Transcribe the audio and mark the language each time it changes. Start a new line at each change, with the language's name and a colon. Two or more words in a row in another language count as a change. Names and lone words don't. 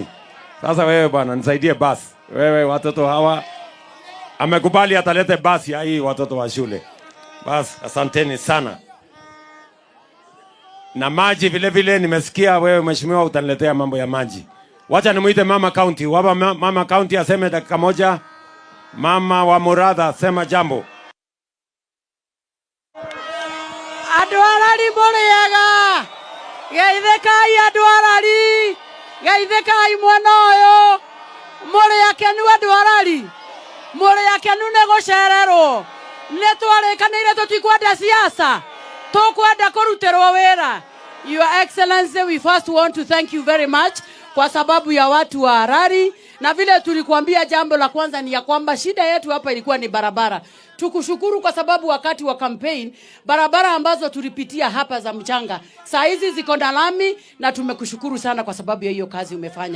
Swahili: Sasa wewe bwana nisaidie bus. Wewe watoto hawa amekubali atalete bus ya hii watoto wa shule. Bas, asanteni sana. Na maji vile vile nimesikia wewe mheshimiwa utaniletea mambo ya maji. Wacha nimuite mama county. Wapa mama county aseme dakika moja. Mama wa Muratha sema jambo.
Meru: Adwarari muriega. Geithikai adwarari. Geithikai mwana uyu. Muriakenu adwarari. Muriakenu ne gucererwo. Ne twarikanire tutikwenda siasa. Tukwenda kuruterwo wira.
English: Your Excellency, we first want to thank you very much
Swahili: kwa sababu ya watu wa Harari, na vile tulikuambia jambo la kwanza ni ya kwamba shida yetu hapa ilikuwa ni barabara. Tukushukuru kwa sababu wakati wa campaign barabara ambazo tulipitia hapa za mchanga saa hizi ziko na lami, na tumekushukuru sana kwa sababu ya hiyo kazi umefanya.